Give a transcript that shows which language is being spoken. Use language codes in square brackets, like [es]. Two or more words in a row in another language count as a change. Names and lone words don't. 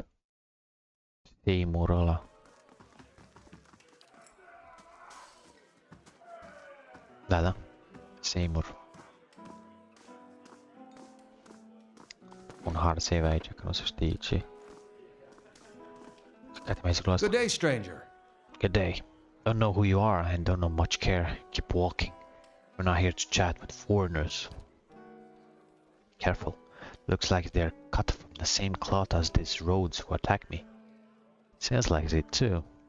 [ro] Seymour ăla. Da. Seymour. Un [en] hard save [ro] aici, că nu se știe ce. Gata, mai zic lui asta. [en] Good day, stranger. Good day. Don't know who you are and don't know much care. Keep walking. We're not here to chat with foreigners. Careful. Looks like they're cut from the same cloth as these roads who attacked me. Sounds like it too.